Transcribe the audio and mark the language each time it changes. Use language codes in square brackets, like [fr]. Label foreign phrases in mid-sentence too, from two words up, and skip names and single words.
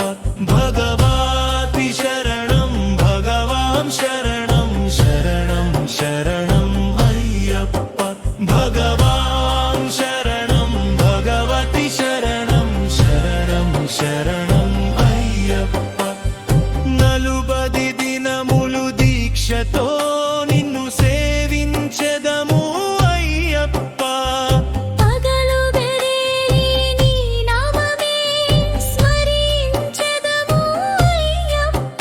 [sa] भगवति शरणं भगवान् शरणं शरणं शरणं अय्यप्पा। भगवान् शरणं भगवति शरणं शरणं शरणं अय्यप्पा। [te] నలుబది దినములు దీక్షతో నిన్ను సేవించెదము అయ్యప్ప। పగలు వెరేరి నీ నామమే స్మరించెదము అయ్యప్ప।